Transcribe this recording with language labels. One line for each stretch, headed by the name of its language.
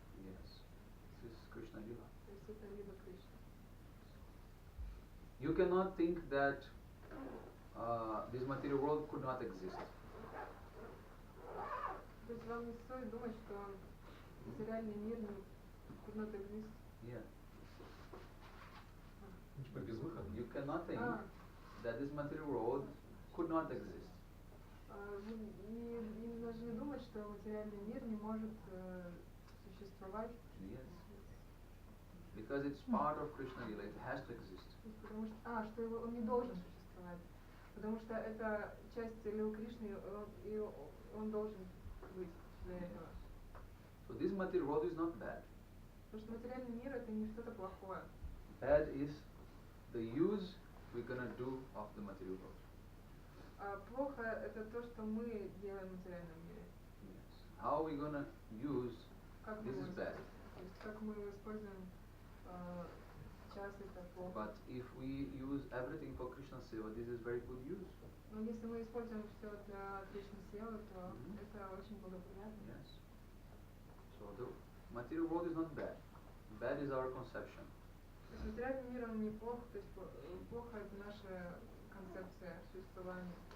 English: Yes, this is Krishna Lila.
Russian: То есть это лила Кришны.
English: You cannot think that this material world could not exist.
Russian: То есть вам не стоит думать, что материальный мир не
English: could not exist. Yeah.
Russian: Типа безвыходно.
English: You cannot think that this material world could not exist.
Russian: Вы не должны думать, что материальный мир не может существовать.
English: Yes. Because it's part of Krishna Lila, it has to exist.
Russian: Потому что он не должен существовать. Потому что это часть лил Кришны, и он должен быть для этого.
English: So this material world is not bad.
Russian: Потому что материальный мир это не что-то плохое.
English: Bad is the use we're gonna do of the material world.
Russian: А плохо это то, что мы делаем в материальном мире.
English: Yes. How we gonna use this is bad.
Russian: То есть как мы используем час, это плохо.
English: But if we use everything for Krishna Seva, this is very good use.
Russian: Но если мы используем все для Кришны Севы, то это очень благоприятно.
English: Yes. So the material world is not bad. Bad is our conception.
Russian: То есть материальный мир он не плох, то есть плохо это наша концепция существования.